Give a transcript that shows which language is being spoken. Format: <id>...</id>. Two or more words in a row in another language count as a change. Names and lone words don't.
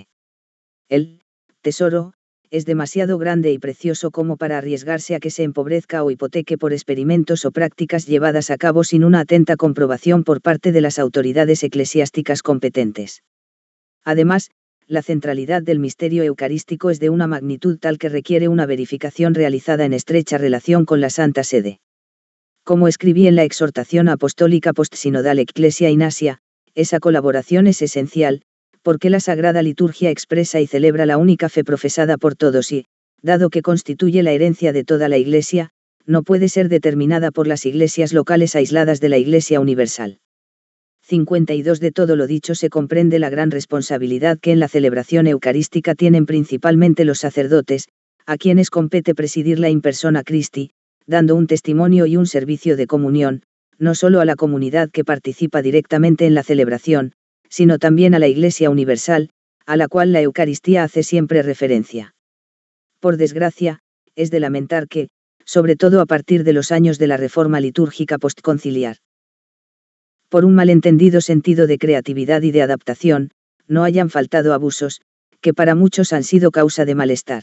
<es>El tesoro es demasiado grande y precioso como para arriesgarse a que se empobrezca o hipoteque por experimentos o prácticas llevadas a cabo sin una atenta comprobación por parte de las autoridades eclesiásticas competentes. Además, la centralidad del misterio eucarístico es de una magnitud tal que requiere una verificación realizada en estrecha relación con la Santa Sede. Como escribí en la exhortación apostólica postsinodal Ecclesia in Asia, esa colaboración es esencial, porque la Sagrada Liturgia expresa y celebra la única fe profesada por todos y, dado que constituye la herencia de toda la Iglesia, no puede ser determinada por las iglesias locales aisladas de la Iglesia universal. 52. De todo lo dicho se comprende la gran responsabilidad que en la celebración eucarística tienen principalmente los sacerdotes, a quienes compete presidirla</es> <la>in persona Christi,</la> <es>dando un testimonio y un servicio de comunión, no solo a la comunidad que participa directamente en la celebración, sino también a la Iglesia universal, a la cual la Eucaristía hace siempre referencia. Por desgracia, es de lamentar que, sobre todo a partir de los años de la reforma litúrgica postconciliar, por un malentendido sentido de creatividad y de adaptación, no hayan faltado abusos, que para muchos han sido causa de malestar.</es>